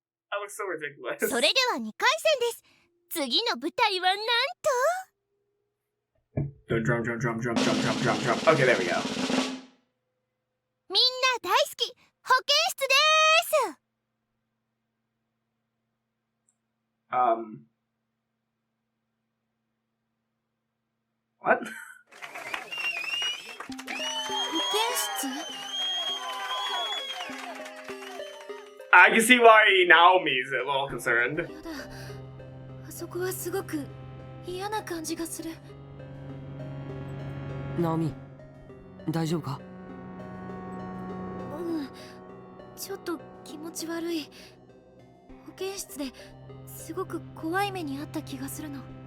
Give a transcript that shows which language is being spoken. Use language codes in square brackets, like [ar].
[en] That looks so ridiculous. [ja] それでは2回戦です。次の舞台はなんと [en] Drum, drum, drum, drum, drum, drum, drum, drum. Okay, there we go. [ja] みんな大好き保健室でーす。 [en] What? [ja] 保健室 [en] I can see why Naomi's a little concerned. [ja] やだ、あそこはすごく嫌な感じがする。ナオミ、大丈夫か？うん、ちょっと気持ち悪い。保健室ですごく怖い目にあった気がするの。